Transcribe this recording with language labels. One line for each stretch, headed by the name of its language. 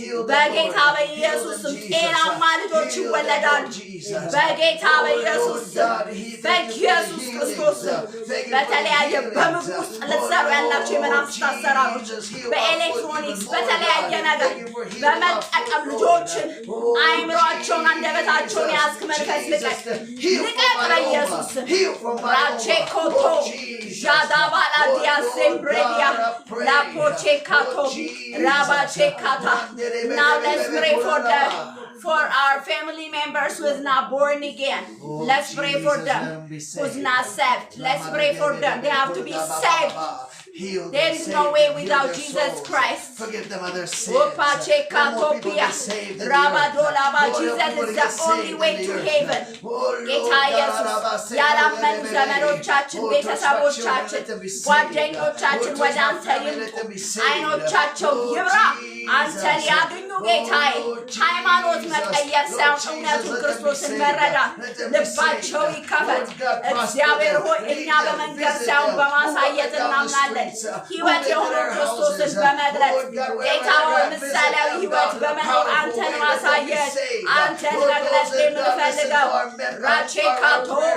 Amharic: በጌታ በኢየሱስ ጤናማ ልጆች ይወለዳሉ በጌታ በኢየሱስ በኢየሱስ ክርስቶስ በተለያየ በምግብ ውስጥ ልትሰሩ ያላችሁ የመናፍስት አሰራሮች በኤሌክትሮኒክስ በተለያየ ነገር በመጠቀም ልጆችን አይምሯቸውን አንደበታቸውን ያዝክ መንፈስ ልቀቅ ልቀቅ በኢየሱስ ራቼኮቶ ዣዳባላ ዲያሴምብሬዲያ ላፖቼካቶ ራባቼካታ
English: Now let's pray for our family members who is not born again. Let's pray for them who's not saved. Let's pray for them. They have to be saved. There is no way without Jesus Christ. Forgive them of their sins. Jesus is the only way to heaven.
Amharic: ጌታ ኢየሱስ ያላመኑ ዘመዶቻችን ቤተሰቦቻችን ጓደኞቻችን ወደ አንተ ይምጡ አይኖቻቸው ይብራ አንተን ያገኙ ጌታዬ ሃይማኖት መቀየር ሳይሆን እውነቱን ክርስቶስን መረዳት ልባቸው ይከፈት እግዚአብሔር ሆይ እኛ በመንገድ ሳይሆን በማሳየት እናምናለን ሕይወት የሆነው ክርስቶስን በመግለጥ ጌታ ሆይ ምሳሌያዊ ሕይወት በመኖር አንተን ማሳየት አንተን መግለጥ የምንፈልገው ራቼካቶ